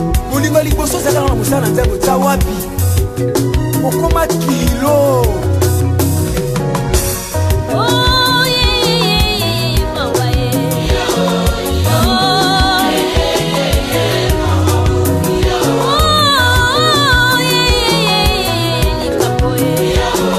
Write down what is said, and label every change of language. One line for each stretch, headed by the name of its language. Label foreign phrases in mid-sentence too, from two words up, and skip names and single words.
Lingala: Bolingo ya liboso ezalaka na mosala na Nzambe, otya wapi? Okoma kilo.
English: Oh, yeah, yeah, yeah, yeah, mawa, yeah. Oh, yeah, yeah, yeah, yeah, yeah, yeah, yeah, mawa, yeah. Oh, yeah, yeah, yeah, yeah, yeah, mawa, yeah.